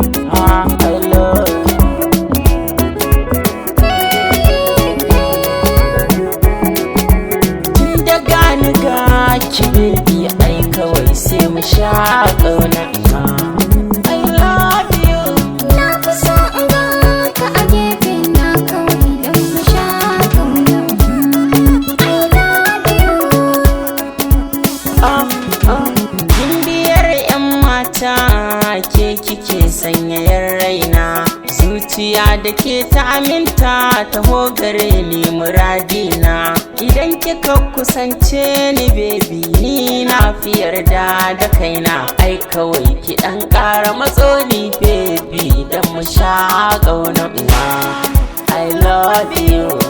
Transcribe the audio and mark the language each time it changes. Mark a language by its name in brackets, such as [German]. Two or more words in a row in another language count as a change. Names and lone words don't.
[English] Ah, I love you. [Hausa] Tun da gani ga ki, baby, ai kawai sai mu sha ƙauna. [English] I love you. [Hausa] Na fi so in ga ka a gefe na kawai don mu sha ƙauna. [English] I love you. Ah, ah. [Hausa] Gimbiyar 'yan mata, ke kike sanyayar raina. Zuciya da ke ta aminta, taho gare ni muradina. Idan kika kusance ni, baby, ni na fi yarda da kaina. Ai kawai ki ɗan ƙara matso ni, baby, don mu sha ƙauna. [English] I love you.